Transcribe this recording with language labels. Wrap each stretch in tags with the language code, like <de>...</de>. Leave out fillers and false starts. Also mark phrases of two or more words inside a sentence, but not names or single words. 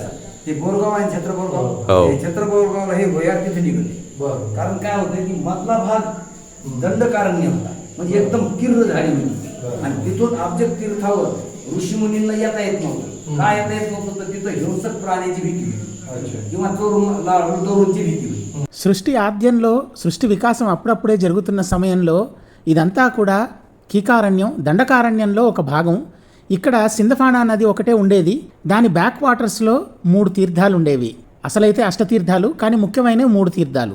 <mr>असं ते बोरगाव आहे, छत्रबोरगाव, छत्रबोरगावला हे भुयार तिथे निघाले. कारण काय होतं की मधला भाग दंडकारण्य होता, म्हणजे एकदम किर्र झाडी होती. आणि तिथून अब्जक तीर्थावर ऋषीमुनींना येता येत नव्हतं. काय येता येत नव्हतं तर तिथं हिंसक प्राण्याची भीती होती किंवा चोरूंची भीती होती.</mr> <te>సృష్టి ఆద్యంలో సృష్టి వికాసం అప్పుడప్పుడే జరుగుతున్న సమయంలో ఇదంతా కూడా కీకారణ్యం, దండకారణ్యంలో ఒక భాగం. ఇక్కడ సింధఫానా నది ఒకటే ఉండేది. దాని బ్యాక్ వాటర్స్లో 3 తీర్థాలు ఉండేవి. అసలైతే అష్టతీర్థాలు, కానీ ముఖ్యమైన 3 తీర్థాలు.</te>